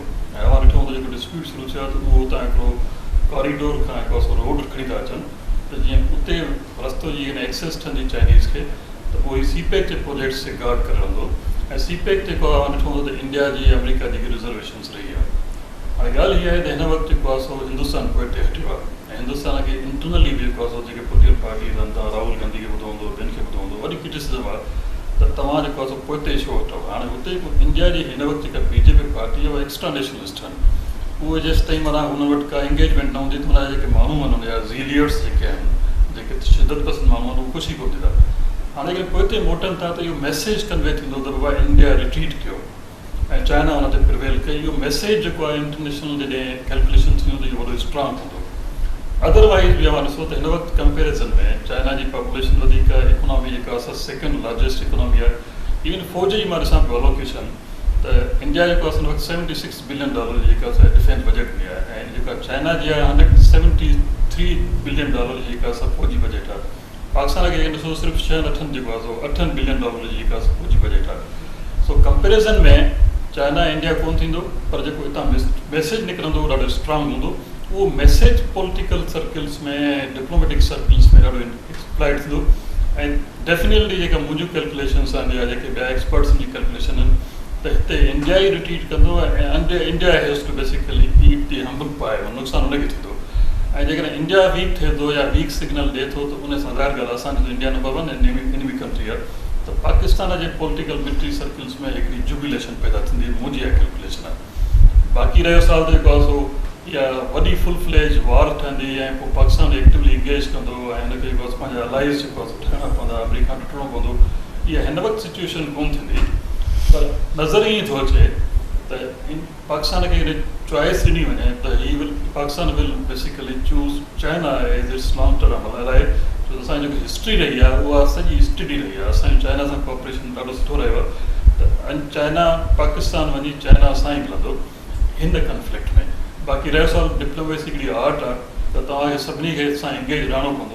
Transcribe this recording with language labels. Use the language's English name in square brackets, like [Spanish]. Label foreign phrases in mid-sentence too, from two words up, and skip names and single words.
[Sindhi] ऐं अवां ॾिठो हूंदो जेको डिस्प्यूट शुरू थियो आहे त उहो हुतां हिकिड़ो कॉरिडोर खां हिकिड़ो सो रोड खणी था अचनि, त जीअं उते रस्तो जी हिन एक्सेस ठहंदी चाइनीज़ खे, त पोइ CPEC जे प्रोजेक्ट्स खे गार्ड करे रहंदो। ऐं CPEC जेको आहे अवां ॾिठो हूंदो त इंडिया जी अमेरिका जी रिजर्वेशन्स रही आहे। हाणे ॻाल्हि इहा आहे त हिन वक़्तु जेको आहे सो हिंदुस्तान पोइते हटियो आहे, ऐं हिंदुस्तान खे इंटरनली बि जेको आहे सो जेके [English] political parties [Sindhi] आहिनि, तव्हां राहुल गांधी खे ॿुधो हूंदो, ॿियनि खे ॿुधो हूंदो, वॾी क्रिटिसिज़म आहे त तव्हां जेको आहे सो पोइते छो वठो। हाणे हुते इंडिया जी हिन वक़्तु जेका BJP पार्टी आहे उहा [English] extra nationalist [Sindhi] आहिनि, उहे जेसि ताईं माना हुन वटि का इंगेजमेंट न हूंदी त माना जेके माण्हू आहिनि हुनजा ज़ीलियर्स जेके आहिनि, जेके शिदत पसंद माण्हू आहिनि, उहे ख़ुशी कोन थींदा। हाणे अगरि पोइते मोटनि था त इहो मैसेज कन्वे थींदो त बाबा इंडिया रिट्रीट कयो ऐं चाइना हुन ते प्रिवेल कई। इहो मैसेज जेको आहे इंटरनेशनल जॾहिं कैलकुलेशन थींदो त इहो वॾो स्ट्रॉन्ग हूंदो। अदरवाइज़ बि अवां ॾिसो त हिन वक़्तु कंपेरिज़न में चाइना जी पॉपुलेशन वधीक आहे, इकोनॉमी जेका असां [English] second largest economy [Sindhi] आहे. इवन फौज जी मां ॾिसां पियो अलोकेशन त इंडिया जेको आहे वक़्तु $76 बिलियन जी जेका असां [English] defence budget [Sindhi] में आहे, ऐं जेका चाइना जी आहे $173 बिलियन जी जेका असां फौजी बजट आहे. पाकिस्तान खे ॾिसो सिर्फ़ु 6-8 जेको आहे $8 बिलियन जी जेका असां फौजी बजट आहे. सो कंपेरिज़न में चाइना इंडिया कोन थींदो, पर जेको हितां मैसेज निकिरंदो उहो ॾाढो स्ट्रांग हूंदो. उहो मैसेज [English] political circles [Sindhi] में, [English] diplomatic circles [Sindhi] में ॾाढो एक्सप्लाइट थींदो. ऐं डेफिनेटली जेका मुंहिंजूं कैलकुलेशन्स आहिनि या जेके ॿिया एक्सपर्ट्स जी कैलकुलेशन आहिनि त हिते इंडिया ई रिट्रीट कंदो ऐं [English] India has to basically eat the humble pie, [Sindhi] नुक़सानु हुनखे थींदो. ऐं जेकॾहिं इंडिया वीक थिए थो या [English] weak signal [Sindhi] ॾिए थो त उन सां ज़ाहिर ॻाल्हि आहे असांजो इंडिया [English] number 1 enemy country [Sindhi] आहे. त पाकिस्तान जे [English] political military circles [Sindhi] में हिकिड़ी जुबिलेशन पैदा थींदी, मुंहिंजी इहा कैलकुलेशन आहे. बाक़ी रहियो साल त जेको आहे सो इहा वॾी [English] full fledge war [Sindhi] ठहंदी ऐं पोइ पाकिस्तान एक्टिवली इंगेज कंदो ऐं हिनखे जेको आहे पंहिंजा अलाइज़ जेको आहे ठाहिणा पवंदा, अमेरिका ॾिठणो पवंदो. इहा हिन वक़्तु सिचुएशन कोन थींदी, पर नज़र ईअं थो अचे त पाकिस्तान खे चॉइस ॾिनी वञे त [English] Pakistan will basically choose China as its long term. [Sindhi] अलाए छो त असांजी जेकी हिस्ट्री रही आहे उहा सॼी स्टडी रही आहे, असांजो चाइना सां कोऑपरेशन ॾाढो सुठो रहियो आहे. त चाइना पाकिस्तान वञी चाइना सां ई मिलंदो हिन कन्फ्लिक्ट में. बाक़ी रहियो सवाल डिप्लोमेसी हिकिड़ी आर्ट आहे त तव्हांखे सभिनी खे सां इंगेज रहणो पवंदो.